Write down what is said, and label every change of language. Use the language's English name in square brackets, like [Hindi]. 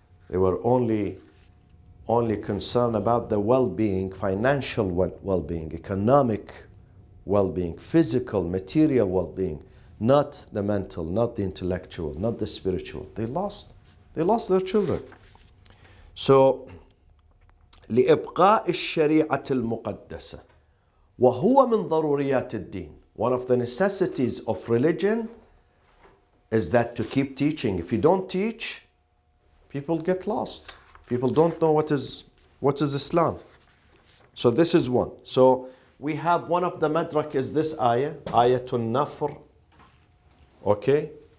[English] They were only concerned about the well-being, financial well-being, economic well-being, physical, material well-being, not the mental, not the intellectual, not the spiritual. They lost their children. [Arabic] So, لإبقاء الشريعة المقدسة وهو من ضروريات الدين. [English] One of the necessities of religion is that to keep teaching. If you don't teach, people get lost. People don't know what is Islam. So this is one. So we have one of the madrak is this ayah, Ayatul Nafr. Okay?